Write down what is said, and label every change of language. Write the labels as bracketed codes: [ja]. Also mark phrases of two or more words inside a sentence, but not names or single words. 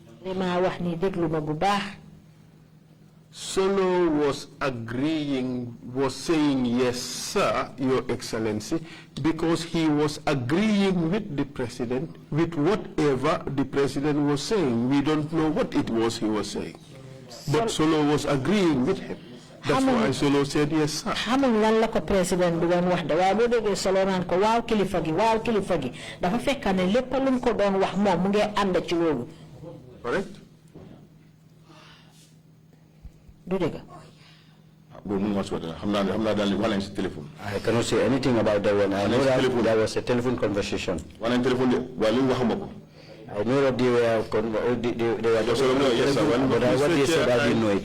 [en] Solo was saying yes, sir, Your Excellency, because he was agreeing with the president with whatever the president was saying. We don't know what it was he was saying. But Solo was agreeing with him. That's why Solo said yes, sir. [wo] President bi doon wax da waaye boo déggee Solo naan ko waaw kilifa gi dafa fekk ne lépp lu ko doon wax moom mu ngi ànd ci loolu. [en] Correct? [wo] Do dégg. [en] I cannot say anything about that one. I know that there was a telephone conversation. I know that they were just but what they said, I didn't know it.